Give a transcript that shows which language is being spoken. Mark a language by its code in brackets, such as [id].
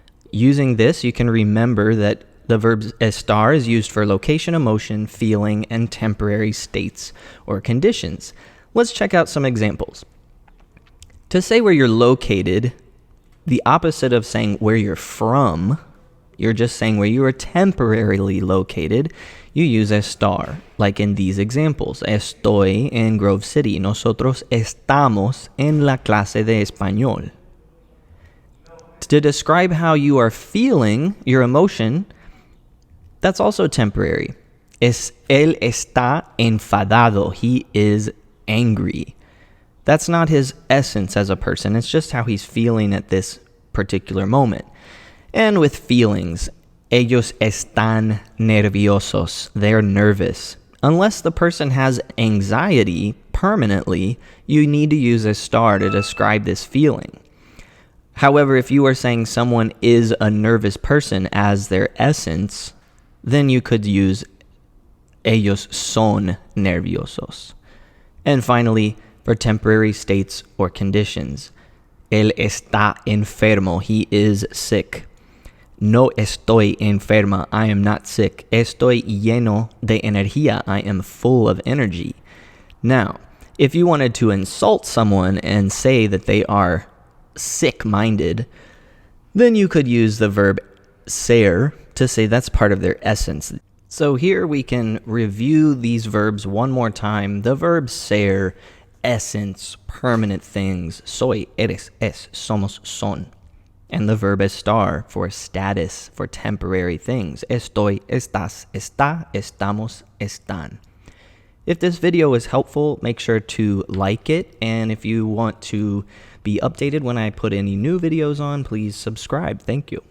[en] Using this, you can remember that the verb estar is used for location, emotion, feeling, and temporary states or conditions. Let's check out some examples. To say where you're located, the opposite of saying where you're from, you're just saying where you are temporarily located, you use estar, like in these examples. [es] Estoy en Grove City. Nosotros estamos en la clase de español. [en] To describe how you are feeling, your emotion, that's also temporary. [es] Él está enfadado. [en] He is angry. That's not his essence as a person. It's just how he's feeling at this particular moment. And with feelings, [es] ellos están nerviosos. [en] They're nervous. Unless the person has anxiety permanently, you need to use estar to describe this feeling. However, if you are saying someone is a nervous person as their essence, then you could use [es] ellos son nerviosos. [en] And finally, for temporary states or conditions, [es] él está enfermo, [en] he is sick. [es] No estoy enferma, [en] I am not sick. [es] Estoy lleno de energía, [en] I am full of energy. Now, if you wanted to insult someone and say that they are sick-minded, then you could use the verb ser to say that's part of their essence. So here we can review these verbs one more time. The verb ser, essence, permanent things. [es] Soy, eres, es, somos, son. [en] And the verb estar for status, for temporary things. [es] Estoy, estás, está, estamos, están. [en] If this video was helpful, make sure to like it. And if you want to be updated when I put any new videos on, please subscribe. Thank you.